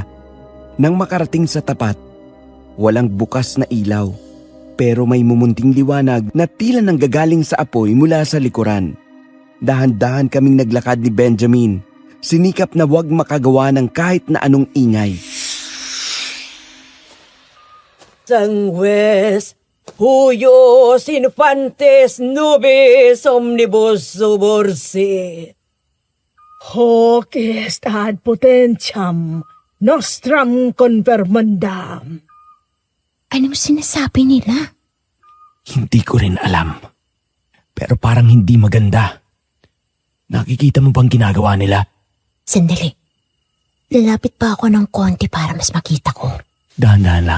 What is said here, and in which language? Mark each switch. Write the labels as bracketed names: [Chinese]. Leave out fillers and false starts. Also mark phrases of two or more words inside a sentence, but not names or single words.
[Filipino] Nang makarating sa tapat, walang bukas na ilaw. Pero may mumunting liwanag na tila nanggagaling sa apoy mula sa likuran. Dahan-dahan kaming naglakad ni Benjamin. Sinikap na wag makagawa ng kahit na anong ingay. Sangwes, huyos, infantes, nubes, omnibus, subursi. [Latin] Hoc est ad potentiam nostram confirmandam. [Filipino] Anong sinasabi nila? Hindi ko rin alam. Pero parang hindi maganda. Nakikita mo bang ginagawa nila? Sandali. Lalapit pa ako ng konti para mas makita ko. Dahan-dahan lang.